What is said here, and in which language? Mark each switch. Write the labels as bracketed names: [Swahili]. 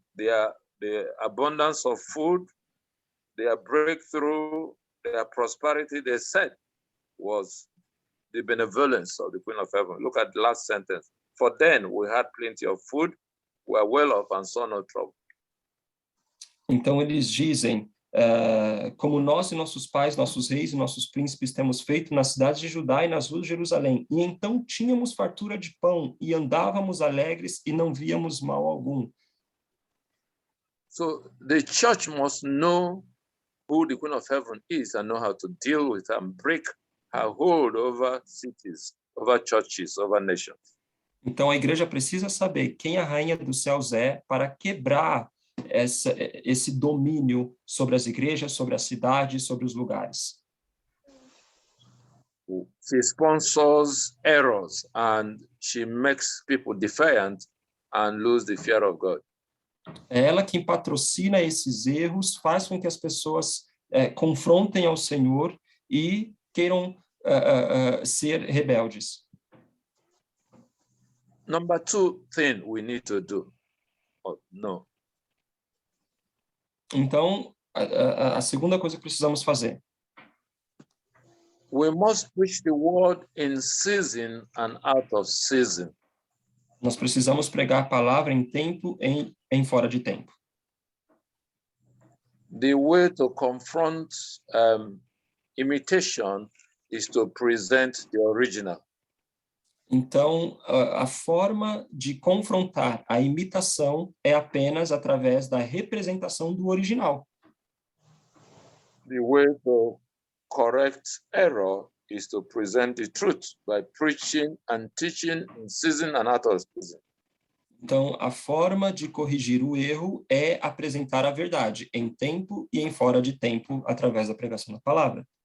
[English] The abundance of food, their breakthrough, their prosperity, they said, was the benevolence of the Queen of Heaven. Look at the last sentence. For then we had plenty of food, we are well off and saw no trouble. [Portuguese] Então eles dizem, como nós e nossos pais, nossos reis e nossos príncipes temos feito nas cidades de Judá e nas ruas de Jerusalém, e então tínhamos fartura de pão e andávamos alegres e não víamos mal algum. [English] So the church must know who the Queen of Heaven is and know how to deal with her and break her hold over cities, over churches, over nations. [Portuguese] Então a igreja precisa saber quem a Rainha dos Céus é para quebrar esse domínio sobre as igrejas, sobre as cidades, sobre os lugares. [English] She sponsors errors and she makes people defiant and lose the fear of God. [Portuguese] É ela quem patrocina esses erros, faz com que as pessoas confrontem ao Senhor e queiram ser rebeldes. [English] Number two thing we need to do. No. [Portuguese] Então, a segunda coisa que precisamos fazer. [English] We must preach the word in season and out of season. [Portuguese] Nós precisamos pregar a palavra em tempo e em fora de tempo. [English] The way to confront imitation is to present the original. [Portuguese] Então, a forma de confrontar a imitação é apenas através da representação do original. [English] The way to correct error is to present the truth by preaching and teaching in season and out of season. [Portuguese] Então, a forma de corrigir o erro é apresentar a verdade em tempo e em fora de tempo através da pregação da palavra.